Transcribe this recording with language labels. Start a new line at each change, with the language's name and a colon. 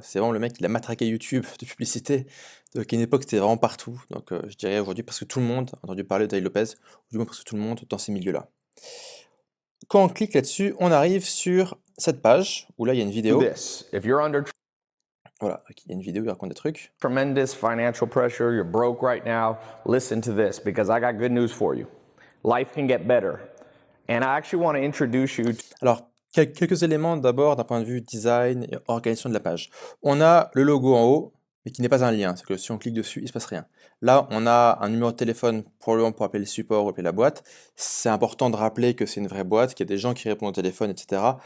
French: C'est vraiment le mec, il a matraqué YouTube de publicité. Donc, à une époque, c'était vraiment partout. Donc, je dirais aujourd'hui, parce que tout le monde a entendu parler de Tai Lopez, ou du moins parce que tout le monde dans ces milieux-là. Quand on clique là-dessus, on arrive sur cette page où là, il y a une
English: Do
French: vidéo.
English: this. If you're under
French: Voilà, il y a une vidéo, il raconte des trucs.
English: tremendous financial pressure, you're broke right now, listen to this because I got good news for you. Life can get better. And I actually want to introduce you to
French: Alors, quelques éléments d'abord d'un point de vue design et organisation de la page. On a le logo en haut, mais qui n'est pas un lien. C'est que si on clique dessus, il ne se passe rien. Là, on a un numéro de téléphone probablement pour appeler le support ou appeler la boîte. C'est important de rappeler que c'est une vraie boîte, qu'il y a des gens qui répondent au téléphone, etc.